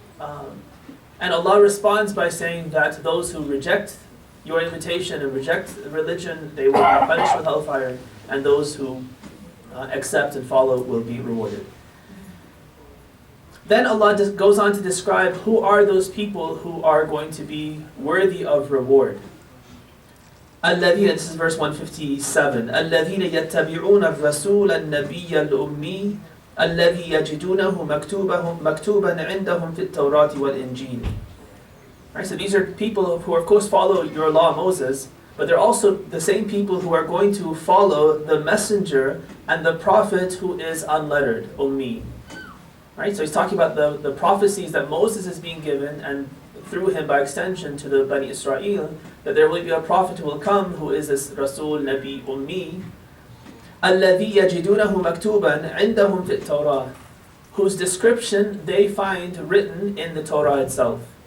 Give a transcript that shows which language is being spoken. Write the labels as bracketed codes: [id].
[en] And Allah responds by saying that those who reject your invitation and reject religion, they will be punished with hellfire, and those who accept and follow will be rewarded. Then Allah goes on to describe who are those people who are going to be worthy of reward. [ar] الذين, [en] this is verse 157, [ar] الذين يتبعون الرسول النبي الأمي الذي يجدونه مكتوبا عندهم في التوراة والإنجيل. [en] Right, so these are people who of course follow your law, Moses, but they're also the same people who are going to follow the messenger and the prophet who is unlettered, Ummi. Right, so he's talking about the prophecies that Moses is being given, and through him by extension to the Bani Israel, that there will be a prophet who will come who is this Rasul Nabi Ummi, [ar] الَّذِي يَجِدُونَهُ مَكْتُوبًا عِنْدَهُمْ فِي التَّوْرَاةِ, [en] whose description they find written in the Torah itself.